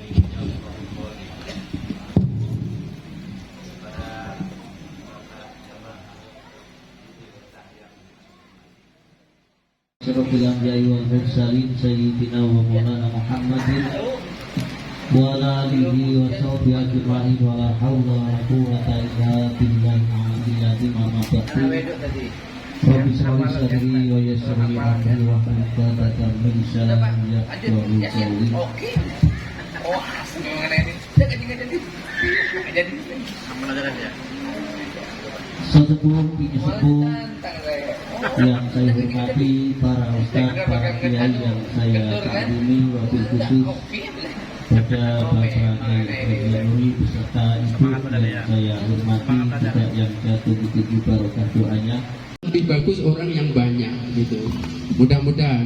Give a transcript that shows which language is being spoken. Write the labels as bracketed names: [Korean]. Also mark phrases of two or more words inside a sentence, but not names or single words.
[Arabic] أشرف الأنبياء والمرسلين سيدنا ومولانا محمد وعلى آله وصحبه أجمعين ولا حول ولا قوة إلا بالله العلي العظيم. رب اشرح لي صدري ويسر لي أمري واحلل عقدة من لساني يفقهوا قولي. [Indonesian] Sesepuh bini sepuh yang saya hormati, para ustaz, para kiai yang saya kagumi, [Arabic] وبالخصوص [Indonesian] pada Bapak Nuri beserta ibu yang saya hormati, juga yang jatuh di tujuh barokah doanya. Lebih bagus orang yang banyak gitu, mudah-mudahan.